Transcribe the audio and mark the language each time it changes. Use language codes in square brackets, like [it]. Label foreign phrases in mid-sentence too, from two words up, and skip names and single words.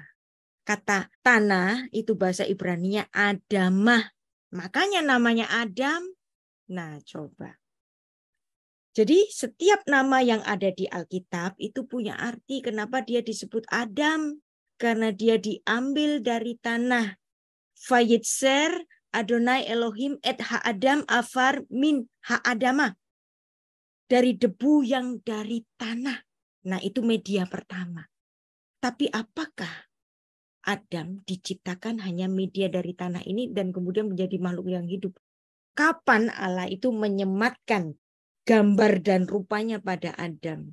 [id] Kata tanah itu bahasa Ibrani-nya Adamah. Makanya namanya Adam. Nah, coba. Jadi setiap nama yang ada di Alkitab itu punya arti. Kenapa dia disebut Adam? Karena dia diambil dari tanah. [he] וייצר אדני אלהים את האדם עפר מן האדמה. [id] Dari debu yang dari tanah. Nah, itu media pertama. Tapi apakah Adam diciptakan hanya media dari tanah ini dan kemudian menjadi makhluk yang hidup? Kapan Allah itu menyematkan gambar dan rupanya pada Adam?